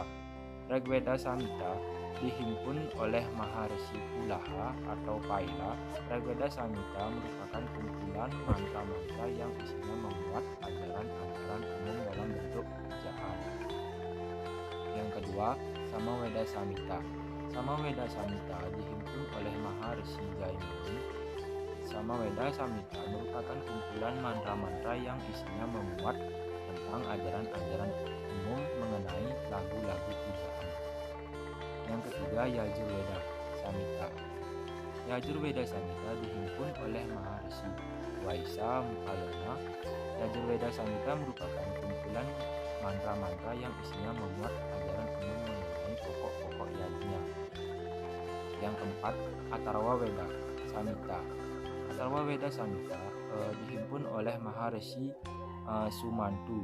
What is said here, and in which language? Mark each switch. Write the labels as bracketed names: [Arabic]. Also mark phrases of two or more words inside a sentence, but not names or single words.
[Indonesian] Rigveda Samhita dihimpun oleh Maharshi Pulaha atau Paila. Rigveda Samhita merupakan kumpulan mantra-mantra yang isinya memuat ajaran-ajaran umum dalam bentuk ejaan. Yang kedua, Samaveda Samhita. Samaveda Samhita dihimpun oleh Maharshi Jaimuni. Samaveda Samhita merupakan kumpulan mantra-mantra yang isinya memuat tentang ajaran-ajaran umum mengenai lagu-lagu pujaan. Yang ketiga, Yajurveda Samhita. Yajurveda Samhita dihimpun oleh Maharshi Vaisa Mukayana. Yajurveda Samhita merupakan kumpulan mantra-mantra yang isinya memuat ajaran umum mengenai pokok-pokok yajna. Yang keempat, Atharva Veda Samhita. Atharva Veda Samhita dihimpun oleh Maharshi Sumantu.